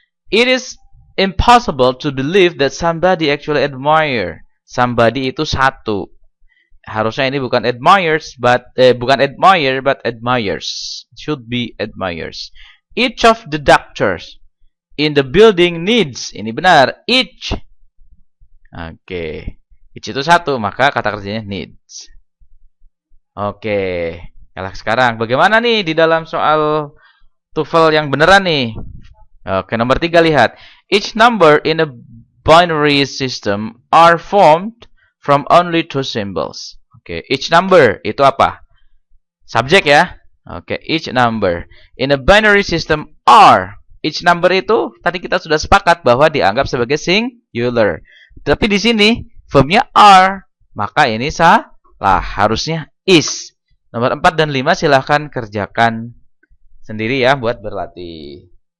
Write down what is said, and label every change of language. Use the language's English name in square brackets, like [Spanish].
[English] It is impossible to believe that somebody actually admire. [Indonesian] Somebody itu satu. Harusnya ini bukan admires but admires. [English] Should be admires. Each of the doctors in the building needs. [Indonesian] Ini benar. Each. Oke. Each itu satu, maka kata kerjanya needs. Oke. Nah, sekarang bagaimana nih di dalam soal TOEFL yang beneran nih? Oke, nomor 3 lihat. [English] Each number in a binary system are formed from only two symbols. [Indonesian] Oke, [English] each number [Indonesian] itu apa? Subjek ya. [English] Oke, each number in a binary system are. [Indonesian] Each number itu tadi kita sudah sepakat bahwa dianggap sebagai singular. Tapi di sini verbnya are, maka ini salah. Harusnya is. Nomor 4 dan 5 silahkan kerjakan sendiri ya buat berlatih.